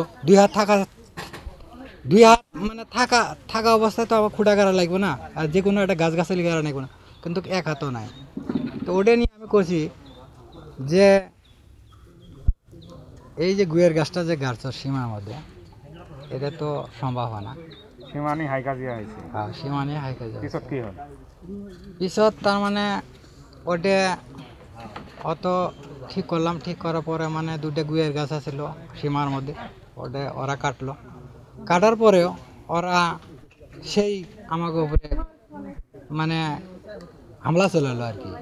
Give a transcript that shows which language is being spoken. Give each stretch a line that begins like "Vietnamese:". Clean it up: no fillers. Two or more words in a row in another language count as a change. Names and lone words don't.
Bangla: 2 হাত মানে থাকা অবস্থায় তো আবার খুঁটা গাড়া লাগবে না, আর যে কোনো একটা গাছগাছালি গাড়া লাগবে না, কিন্তু 1 হাতও নাই। তো ওটা নিয়ে আমি করছি যে এই যে গুয়ের গাছটা যে গাছ সীমার মধ্যে, এটা তো সম্ভব হয় না। সীমানি হাইকাজিয়া হয়েছে। হ্যাঁ, সীমানি হাইকাজিয়া। পিছত কি হল? পিছত তার মানে ওটা অত ঠিক করলাম। ঠিক করার পরে মানে 2টা গুয়ের গাছ আছিল সীমার মধ্যে, ওরা কাটলো। কাটার পরেও ওরা সেই আমাকে উপরে মানে হামলা চলাইলো আর কি।